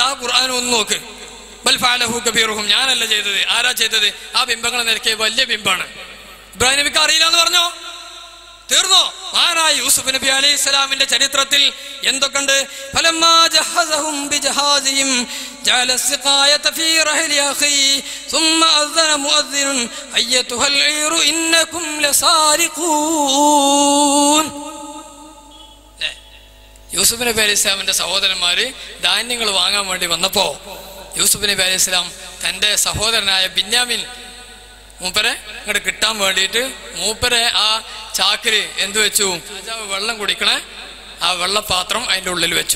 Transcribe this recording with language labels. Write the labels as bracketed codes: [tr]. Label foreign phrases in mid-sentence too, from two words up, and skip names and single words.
[ml] ആ ഖുർആൻ ഒന്ന് നോക്ക്. [ar] بل فعله كبيرهم, [ml] ഞാനല്ല ചെയ്തത്. ആരാ ചെയ്തത്? ആ ബിംബങ്ങളെ നിരക്കിയ വലിയ ബിംബാണ്. ഇബ്രാഹിം നബിക്ക് അറിയില്ല എന്ന് പറഞ്ഞോ? തീർന്നോ? മഹാനായ യൂസുഫ് നബി [ar] عليه السلام [ml] ചരിത്രത്തിൽ എന്തൊക്കെയുണ്ട്? [ar] فلما جهزهم بجهازهم جعل السقاية في رحل أخيه ثم أذن مؤذن أيتها العير إنكم لسارقون. [ml] യൂസുഫ് നബി [ar] عليه السلام [ml] സഹോദരന്മാര് ധാന്യങ്ങൾ വാങ്ങാൻ വേണ്ടി വന്നപ്പോ യൂസുഫ് നബി [ar] عليه السلام [ml] തന്റെ സഹോദരനായ ബിന്യാമിൻ മൂപ്പരെ ഇങ്ങോട്ട് കിട്ടാൻ വേണ്ടിയിട്ട് മൂപ്പരെ ആ ചാക്കില് എന്ത് വെച്ചു? രാജാവ് വെള്ളം കുടിക്കണേ ആ വെള്ളപാത്രം അതിൻ്റെ ഉള്ളിൽ വെച്ചു.